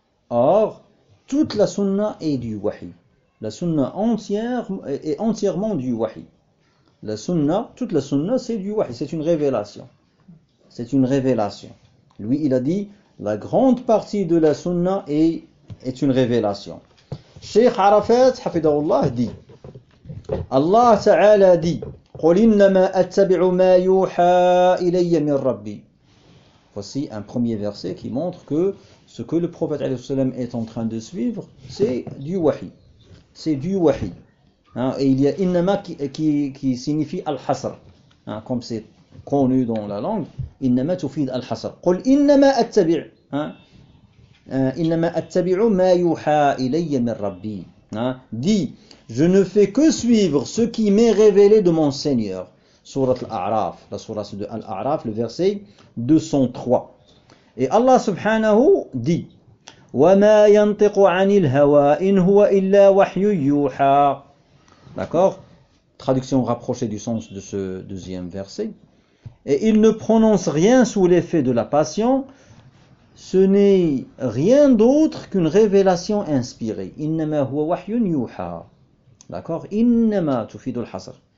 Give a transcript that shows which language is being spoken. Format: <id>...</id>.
<fr>Or, toute la sunna est du wahy. La sunna entière est entièrement du wahy. La sunna, toute la sunna c'est du wahy. C'est une révélation. C'est une révélation. Lui, il a dit la grande partie de la sunna est une révélation.</fr> <ar>Cheikh Arafat, hafidahullah, dit الله تعالى دي قل إنما أتبع ما يوحى إلي من ربي.</ar> <fr>Voici un premier verset qui montre que ce que le prophète عليه السلام est en train de suivre, c'est du wahy. C'est du wahy. Et il y a إنما qui signifie الحصر. Comme c'est connu dans la langue,</fr> <ar>إنما تفيد الحصر. قل إنما أتبع. إنما أتبع ما يوحى إلي من ربي.</ar> <fr>دي je ne fais que suivre ce qui m'est révélé de mon Seigneur. Sourate Al-A'raf, la sourate de Al-A'raf, le verset 203. Et Allah subhanahu dit</fr> <ar>وَمَا يَنْطِقُ عَنِ الْهَوَىٰ إِنْ هُوَ إِلَّا وَحْيُّ يُوحَىٰ.</ar> <fr>D'accord. Traduction rapprochée du sens de ce deuxième verset. Et il ne prononce rien sous l'effet de la passion. Ce n'est rien d'autre qu'une révélation inspirée.</fr> <ar>إِنَّمَا هُوَ وَحْيٌ يُوحَىٰ.</ar> <fr>D'accord.</fr> <ar>Innama tufidul hasr.</ar>